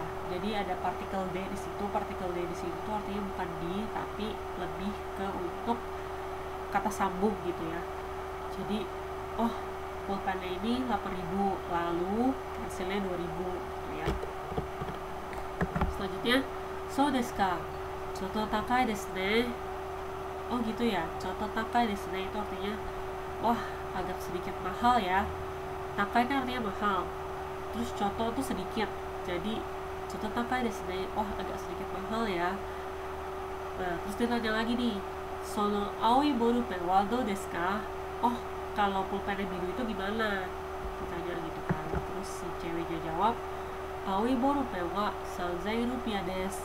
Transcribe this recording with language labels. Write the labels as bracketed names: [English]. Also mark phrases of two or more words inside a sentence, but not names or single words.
[Indonesian] Jadi ada partikel D di situ. Partikel D di situ artinya bukan di, tapi lebih ke untuk kata sambung gitu ya. Jadi oh, pulpennya ini 8.000, lalu pensilnya 2.000 gitu ya. Selanjutnya, [Japanese] そうですか、ちょっと高いですね. [Indonesian] Oh gitu ya, [Japanese] ちょっと高いですね [Indonesian] itu artinya wah, agak sedikit mahal ya. Takai kan artinya mahal, terus chotto tuh sedikit, jadi [Japanese] ちょっと高いですね, [Indonesian] wah agak sedikit mahal ya. Nah, terus dia tanya lagi nih, [Japanese] その青いボールペンはどうですか? [Indonesian] Oh, kalau pulpen biru itu gimana? Ditanya gitu kan. Terus si ceweknya jawab, [Japanese] 青いボールペンは3,000ルピアです.